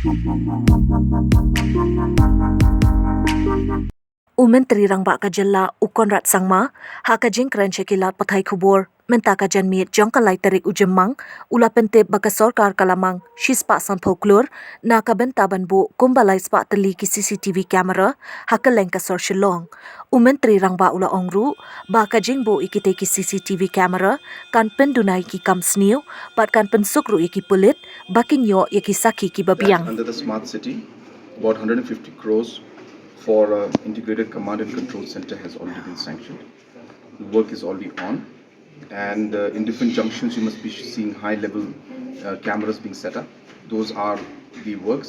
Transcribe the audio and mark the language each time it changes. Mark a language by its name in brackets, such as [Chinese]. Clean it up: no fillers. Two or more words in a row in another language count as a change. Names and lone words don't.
[Khasi] Myntri rangbah ka jylla Conrad Sangma, ha ka jingkren kilat pathai khubor, mynta ka janmiet jong tarik jymmang, ula pyntip baka sorkar kalamang, shispa sanpho klur, na ka bynta banbu Kumba spa Tylli ki [English] Cctv camera, [Khasi] ha Kylleng ka Sor Shillong. Myntri rangbah ula ongru, ba ka jingbuh kitei ki [English] CCTV camera, [Khasi] kan Pynduna ki Kam Sniew, bat kan pynsuk ki pulit, bakin yo ki sakhi kiba biang. [English] Under the smart city, about 150 crores for integrated command and control center has already been sanctioned. The work is already on, and in different junctions you must be seeing high-level cameras being set up. Those are the works.